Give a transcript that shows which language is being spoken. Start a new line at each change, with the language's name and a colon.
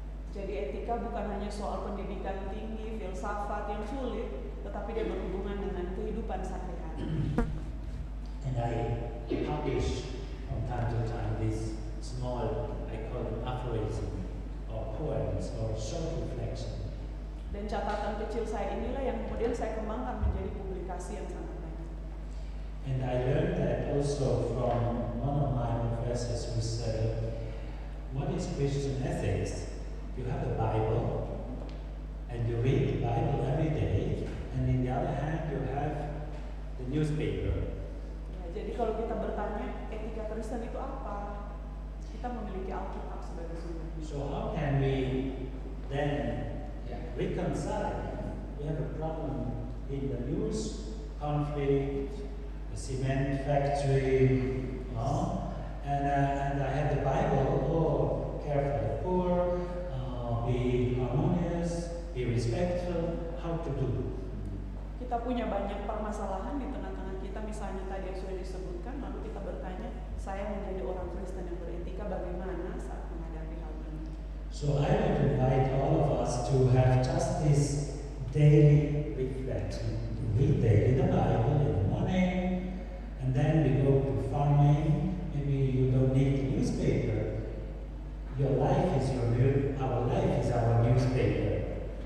Indonesian: Jadi etika bukan hanya soal pendidikan tinggi, filsafat yang sulit, tetapi dia berhubungan dengan kehidupan sehari-hari.
English: And I publish from time to time this small, I call them aphorism, or poems, or short reflection.
Indonesian: Dan catatan kecil saya inilah yang kemudian saya kembangkan menjadi publikasi yang sangat banyak.
English: And I learned that also from one of my professors who said, what is Christian ethics? You have the Bible, and you read the Bible every day, and in the other hand you have the newspaper.
Indonesian: Ya, jadi kalau kita bertanya etika Kristen itu apa, kita memiliki Alkitab sebagai sumber.
English: So how can we then reconcile? We have a problem in the news, conflict, the cement factory, and I have the Bible. Oh, care for the poor, be harmonious, be respectful. How to do?
Indonesian: Kita punya banyak permasalahan di tengah-tengah kita, misalnya tadi yang sudah disebutkan, lalu kita bertanya, saya menjadi orang Kristen yang beretika bagaimana saat menghadapi hal ini.
English: So I would invite all of us to have just this daily reflection, to read daily the Bible in the morning, and then we go to farming. Maybe you don't need the newspaper. Your life is our life is our newspaper.